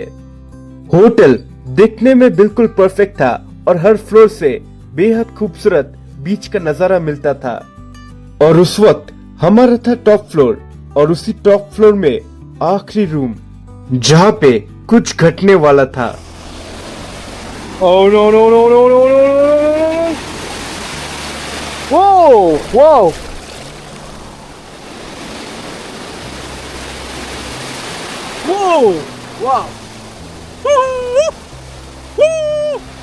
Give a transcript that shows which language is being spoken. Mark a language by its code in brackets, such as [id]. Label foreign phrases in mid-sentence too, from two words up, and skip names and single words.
[hi] होटल देखने में बिल्कुल परफेक्ट था और हर फ्लोर से बेहद खूबसूरत बीच का नजारा मिलता था। और उस वक्त हमारा था [en] top floor [hi] और उसी [en] top floor [hi] में आखिरी रूम जहाँ पे कुछ घटने वाला था। [en] Oh no no no no no no no! Whoa! Whoa! Whoa! Wow! Woo! Woo!